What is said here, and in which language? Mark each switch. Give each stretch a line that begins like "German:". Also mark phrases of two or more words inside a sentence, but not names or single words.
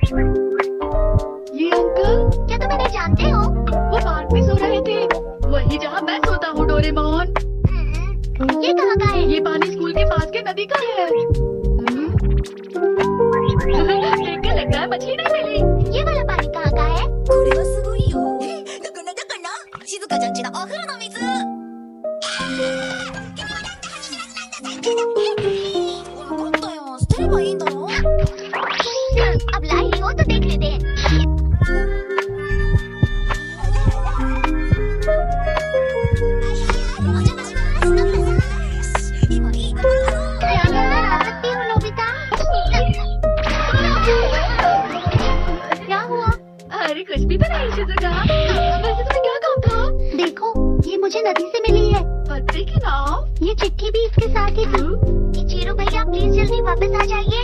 Hindi: ये अंकल, क्या तुम इन्हें जानते हो? वो पार्क में सो रहे थे, वही जहाँ मैं सोता हूँ डोरेमोन। ये कहाँ का है? ये पानी स्कूल के पास के नदी का है। देखकर लगता है मछली नहीं मिली। ये वाला पानी कहाँ का है?
Japanese: これはすごいよ。だから静香ちゃんちのお風呂の水。分かったよ。捨てればいいんだろ。
Hindi: अब लाई ही हो तो देख लेते हैं।
Japanese: 今いいところだろ。
Hindi: मैं अंदर आ सकती हूँ नोबिता? क्या हुआ? अरे कुछ भी तो नहीं शिजुका। वैसे तुम्हें क्या काम था? देखो, ये मुझे नदी से मिली है। पत्ते की नाव? ये चिट्ठी भी इसके साथ ही थी। इचिरो भैया प्लीज जल्दी वापस आ जाइए।